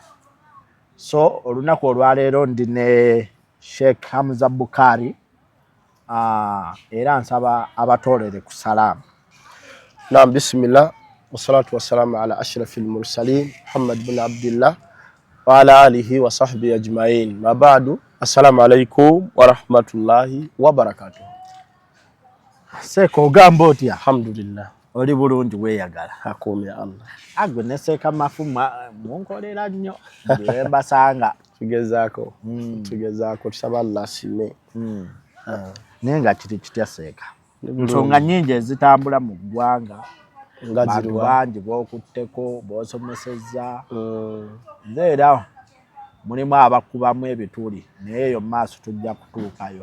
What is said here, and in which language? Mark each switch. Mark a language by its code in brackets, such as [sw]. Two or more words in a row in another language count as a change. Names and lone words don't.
[lg] So olunaku olwaleero ndi ne Sheikh Hamza Bukari era nsaba abatoolere ku salaamu. Naam, [ar] بسم الله والصلاة والسلام على أشرف المرسلين محمد بن عبد الله وعلى آله وصحبه أجمعين. أما بعد، السلام عليكم ورحمة الله وبركاته. [lg] Seeka ogamba otya? Alhamdulillah. Oli bulungi weeyagala? Akuumye Allah. Agwe ne Seeka Mafu munkolera nnyo mbasanga. Tugezaako tusaba Allah asiime. Naye nga kiri kitya Seeka? Nsonga nnyingi ezitambula mu ggwanga bantu bangi b'okutteko b'osomesezza nze era mulimu abakubamu ebituli naye eyo mu maaso tujja kutuukayo.